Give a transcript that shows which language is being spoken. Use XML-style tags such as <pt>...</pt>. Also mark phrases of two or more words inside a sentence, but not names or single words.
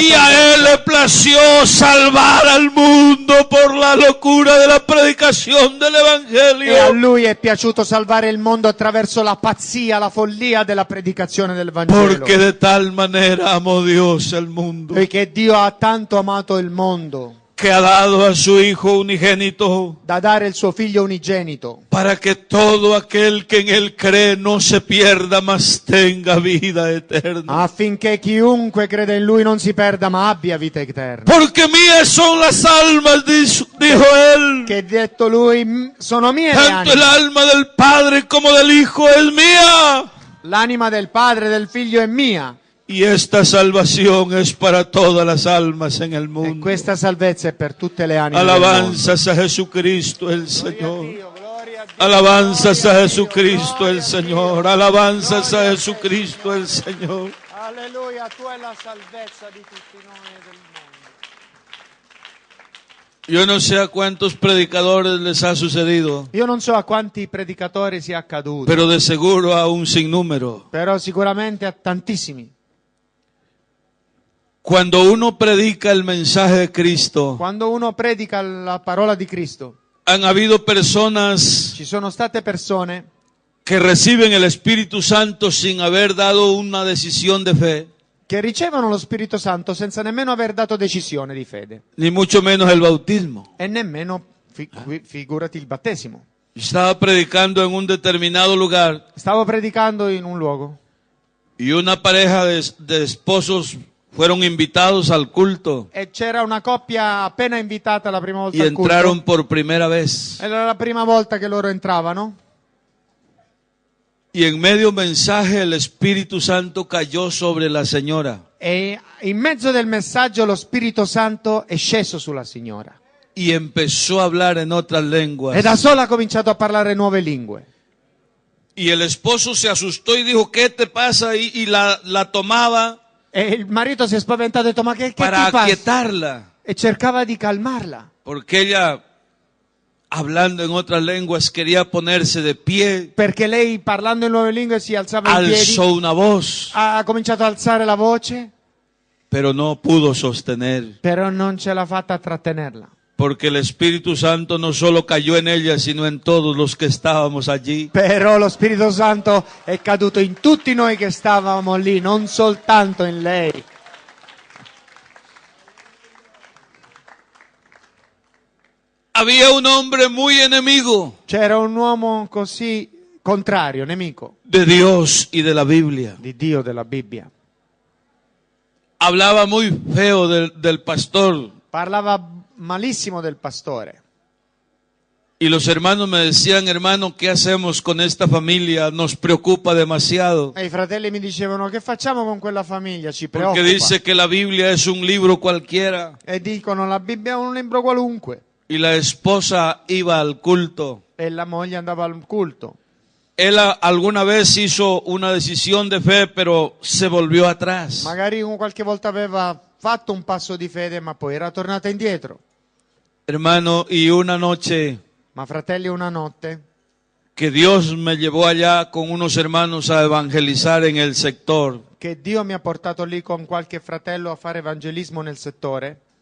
<es>Y a</es> <it>salvezza.</it> <es>Él le plació salvar al mundo por la locura de la predicación del</es> <it>E a</it> <es>Evangelio.</es> <it>lui è piaciuto salvare il mondo attraverso la pazzia, la follia della predicazione del Vangelo.</it> <es>Porque de tal manera amó Dios al mundo,</es> <it>Perché Dio ha tanto amato il mondo</it> <es>que ha dado a su Hijo unigénito,</es> <it>da dare il suo figlio unigenito,</it> <es>para que todo aquel que en Él cree no se pierda, mas tenga vida eterna.</es> <it>affinché chiunque crede in lui non si perda ma abbia vita eterna.</it> <es>Porque mías son las almas, dijo Él.</es> <it>Che detto lui, sono mie le</it> <es>Tanto el</es> <it>anime.</it> <es>alma del Padre como del Hijo es mía.</es> <it>L'anima del Padre e del Figlio è mia.</it> <es>Y esta salvación es para todas las almas en el</es> <it>E</it> <es>mundo.</es> <it>questa salvezza è per tutte le anime del mondo.</it> <es>Alabanzas a Jesucristo el</es> <it>Gloria a</it> <es>Señor.</es> <it>Dio, gloria a Dio.</it> <es>Alabanzas a</es> <it>Gloria</it> <es>Jesucristo</es> <it>Dio,</it> <es>el</es> <it>gloria a</it> <es>Señor.</es> <it>Dio.</it> <es>Alabanzas a</es> <it>Gloria</it> <es>Jesucristo el Señor.</es> <it>Alleluia, tu è la salvezza di tutti noi e del mondo.</it> <es>Yo no sé a cuántos predicadores les ha sucedido,</es> <it>Io non so a quanti predicatori sia accaduto,</it> <es>pero de seguro a un sinnúmero.</es> <it>però sicuramente a tantissimi.</it> <es>Cuando uno predica el mensaje de Cristo,</es> <it>Quando uno predica la parola di Cristo,</it> <es>han habido personas</es> <it>ci sono state persone</it> <es>que reciben el Espíritu Santo sin haber dado una decisión de fe,</es> <it>che ricevono lo Spirito Santo senza nemmeno aver dato decisione di fede</it> <es>ni mucho menos el bautismo.</es> <it>e nemmeno, figurati, il battesimo.</it> <es>Estaba predicando en un determinado lugar</es> <it>Stavo predicando in un luogo</it> <es>y una pareja de esposos fueron invitados al culto</es> <it>e c'era una coppia appena invitata la prima volta</it> <es>y</es> <it>al culto.</it> <es>entraron por primera vez.</es> <it>Era la prima volta che loro entravano</it> <es>Y en medio mensaje el Espíritu Santo cayó sobre la señora</es> <it>e in mezzo del messaggio lo Spirito Santo è sceso sulla signora</it> <es>y empezó a hablar en otras lenguas.</es> <it>e da sola ha cominciato a parlare nuove lingue.</it> <es>Y el esposo se asustó y dijo, ¿qué te pasa? Y la tomaba</es> <it>E il marito si è spaventato e ha detto: ma che</it> <es>para</es> <it>ti passa?</it> <es>aquietarla,</es> <it>E cercava di calmarla,</it> <es>porque ella, hablando en otras lenguas, quería ponerse de pie,</es> <it>perché lei parlando in nuove lingue si alzava in piedi,</it> <es>alzó una voz,</es> <it>ha cominciato ad alzare la voce,</it> <es>pero no pudo sostener,</es> <it>però non ce l'ha fatta a trattenerla,</it> <es>porque el Espíritu Santo no solo cayó en ella, sino en todos los que estábamos allí.</es> <it>però lo Spirito Santo è caduto in tutti noi che stavamo lì, non soltanto in lei.</it> <es>Había un hombre muy enemigo</es> <it>C'era un uomo così contrario, nemico</it> <es>de Dios y de la Biblia.</es> <it>di Dio della Bibbia.</it> <es>Hablaba muy feo del pastor.</es> <it>Parlava malissimo del pastore.</it> <es>Y los hermanos me decían, hermano, ¿qué hacemos con esta familia? Nos preocupa demasiado.</es> <it>E i fratelli mi dicevano: che facciamo con quella famiglia? Ci</it> <es>Porque</es> <it>preoccupa.</it> <es>dice que la Biblia es un libro cualquiera.</es> <it>E dicono: la Bibbia è un libro qualunque.</it> <es>Y la esposa iba al culto.</es> <it>E la moglie andava al culto.</it> <es>Él alguna vez hizo una decisión de fe, pero se volvió atrás.</es> <it>Magari qualche volta aveva fatto un passo di fede, ma poi era tornata indietro.</it> <es>Hermano, y una noche</es> <it>Ma fratelli, una notte</it> <es>que Dios me llevó allá con unos hermanos a evangelizar en el sector,</es> <it>che Dio mi ha portato lì con qualche fratello a fare evangelismo nel settore,</it>